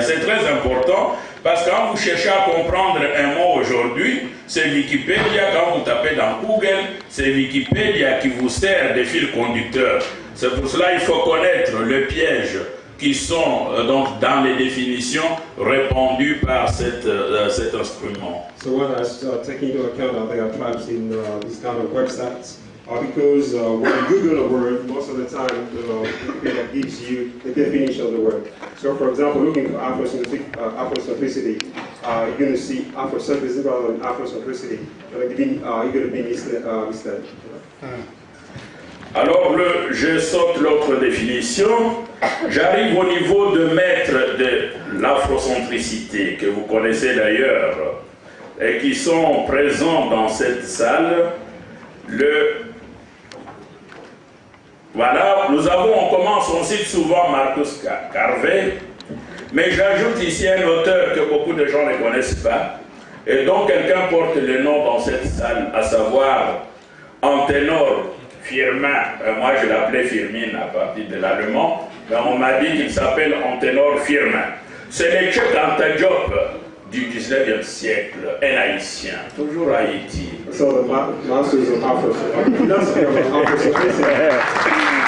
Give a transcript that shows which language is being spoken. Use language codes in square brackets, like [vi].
[fr] C'est très important parce que quand vous cherchez à comprendre un mot aujourd'hui, c'est Wikipédia. Quand vous tapez dans Google, c'est Wikipédia qui vous sert de fil conducteur. C'est pour cela qu'il faut connaître les pièges qui sont donc dans les définitions répandues par cet instrument. [en] So one has taken into account that there are traps in these kind of websites. because when you Google a word, most of the time Wikipedia gives you the definition of the word. So, for example, looking for Afrocentricity, you're going to see Afrocentrism rather than Afrocentricity. You're going to be misled. [fr] Alors, je saute l'autre définition. J'arrive au niveau de maître de l'afrocentricité, que vous connaissez d'ailleurs, et qui sont présents dans cette salle. Voilà, on commence, on cite souvent Marcus Garvey, mais j'ajoute ici un auteur que beaucoup de gens ne connaissent pas, et dont quelqu'un porte le nom dans cette salle, à savoir Antenor Firmin. Moi je l'appelais Firmin à partir de l'allemand, mais on m'a dit qu'il s'appelle Antenor Firmin. C'est le Cheikh Anta Diop du 19e siècle, un haïtien, toujours Haïti. [en] So the masters of philosophy of Afrocentricity.